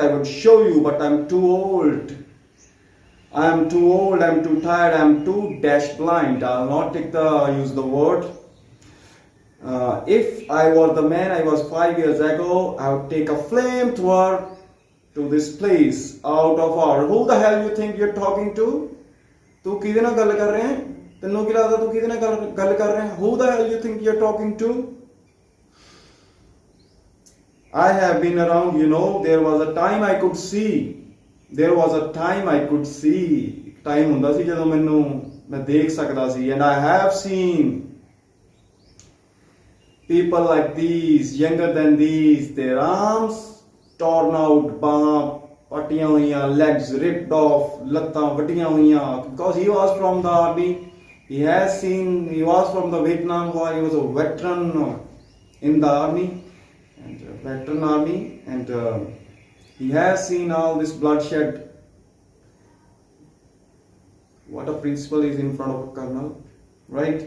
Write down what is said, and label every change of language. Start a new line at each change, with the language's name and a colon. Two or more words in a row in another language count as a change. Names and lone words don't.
English: I would show you, but I'm too old. I'm too old, I'm too tired, I'm too dash blind. I'll not use the word. If I were the man I was 5 years ago, I would take a flamethrower to this place out of order. Who the hell you think you're talking to?
Punjabi: ਤੂੰ ਕਿਦੇ ਨਾਲ ਗੱਲ ਕਰ ਰਹੇ ਹੈਂ? ਤੈਨੂੰ ਕੀ ਲੱਗਦਾ ਤੂੰ ਕਿਦੇ ਨਾਲ ਗੱਲ ਕਰ ਰਹੇ ਹੈਂ?
English: Who the hell you think you're talking to? I have been around, there was a time I could see.
Punjabi: Time ਹੁੰਦਾ ਸੀ ਜਦੋਂ ਮੈਂ ਦੇਖ ਸਕਦਾ ਸੀ,
English: and I have seen people like these, younger than these, their arms torn out,
Punjabi: ਬਾਹਾਂ ਪੱਟੀਆਂ ਹੋਈਆਂ,
English: legs ripped off,
Punjabi: ਲੱਤਾਂ ਵੱਡੀਆਂ ਹੋਈਆਂ,
English: because he was from the army. He was from the Vietnam War. He was a veteran in the army, and he has seen all this bloodshed. What a principal is in front of a colonel, right?